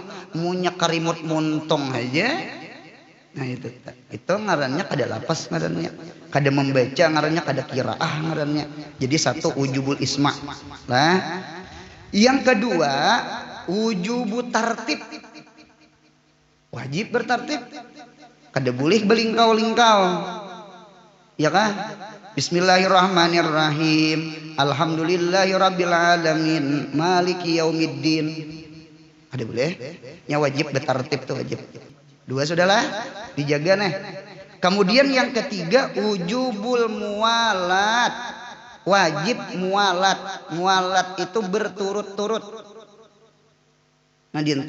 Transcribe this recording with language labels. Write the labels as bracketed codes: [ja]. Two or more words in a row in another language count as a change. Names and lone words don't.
[bjn] Munya kerimut muntung aja. Nah itu ngarannya kada lafaz ngarannya, kada membaca ngarannya, kada qiraah ngarannya. Jadi satu [ar] وجوب الإسماع'. [id] Nah, yang kedua [ar] وجوب الترتيب. [id] Wajib bertartib. [bjn] Kada boleh belingkau-lingkau. Ya kan? [ar] بسم الله الرحمن الرحيم. الحمد لله رب العالمين. مالك يوم الدين. [bjn] Kada boleh. Nya wajib bertartib tuh wajib. 2 sudahlah, dijaga nih. [id] Kemudian yang ketiga [ar] وجوب الموالاة. [id] Wajib muwalat. Muwalat itu berturut-turut. [bjn] Nah, dinta.